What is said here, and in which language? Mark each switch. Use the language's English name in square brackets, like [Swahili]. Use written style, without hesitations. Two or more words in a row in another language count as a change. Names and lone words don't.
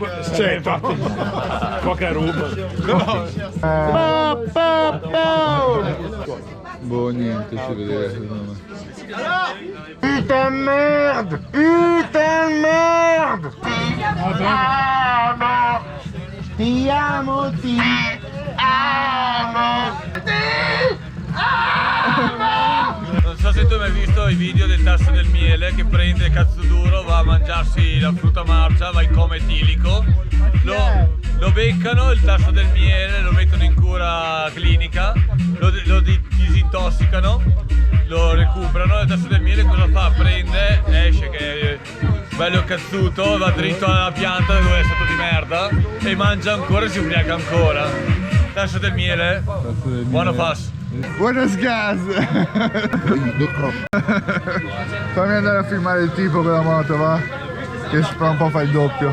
[Italian] Cioè, infatti. Poca rum. Boh, niente, si vede secondo me. [French] Putain merde! Putain merde! [Italian] Ti amo, ti amo! Non so se tu hai mai visto i video del tasso del miele che prende il cazzo duro, va a mangiarsi la frutta marcia, va in coma etilico, lo beccano, il tasso del miele, lo mettono in cura clinica, lo disintossicano, lo recuperano, il tasso del miele cosa fa? Prende, esce che è bello cazzuto, va dritto alla pianta dove è stato di merda e mangia ancora e si ubriaca ancora. Tasso del miele, [English] one of us. [Spanish] Buenos gas! [Italian] Fammi andare a filmare il tipo con la moto, va? Che fra un po' fa il doppio.